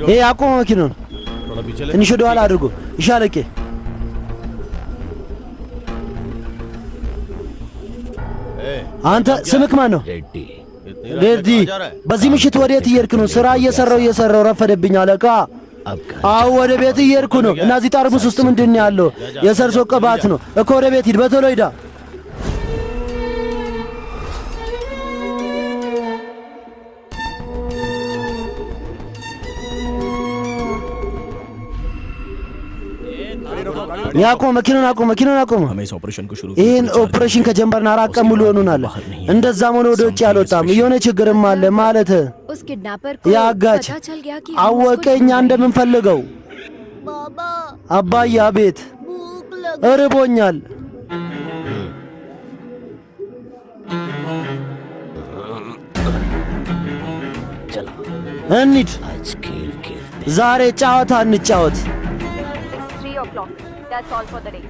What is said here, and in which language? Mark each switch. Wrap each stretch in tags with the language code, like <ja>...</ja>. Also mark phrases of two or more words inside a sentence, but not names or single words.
<am>ይሄ አቁሙ መኪናውን።</am> <hi>थोड़ा पीछे ले.</hi> <am>ትንሽ ወደ ኋላ አድርጉ። እሺ አለቄ። Hey, አንተ ስምክ ማን ነው?</am> <hi>रेड्डी इतनी रात</hi> <am>ሬዲ፣</am> <hi>में कहाँ जा रहा है?</hi> <am>በዚህ ምሽት ወዴት እየሄድክ ነው? ስራ እየሰራው ረፈደብኝ አለቃ።</am> <hi>अब घर</hi> <am>አዎ ወደ ቤት እየሄድኩ ነው። እና እዚህ ጠርሙስ ውስጥ ምንድን ነው ያለው? የሰርሶ ቅባት ነው እኮ። ወደ ቤት ሂድ፣ በቶሎ ሂዳ። ያቆም፣ መኪናውን አቆም፣ መኪናውን አቆም።</am> <hi>हमें इस ऑपरेशन को शुरू</hi> <am>ይህን ኦፕሬሽን ከጀመርን 4 ቀን ሙሉ ሆኖናል። እንደዛም ሆነ ወደ ውጭ አልወጣም። የሆነ ችግርም አለ ማለት</am> <hi>उस किडनैपर को</hi> <am>ያጋች</am> <hi>पता चल गया कि</hi> <am>አወቀ እኛ እንደምንፈልገው።</am> <hi>बाबा</hi> <am>አባዬ አቤት፣</am> <hi>भूख लग</hi> <am>እርቦኛል።</am> <hi>चलो</hi> <am>እንሂድ፣</am> <hi>आज खेल खेलते</hi> <am>ዛሬ ጨዋታ እንጫወት።</am> <en>3 o'clock. That's all for the day.</en>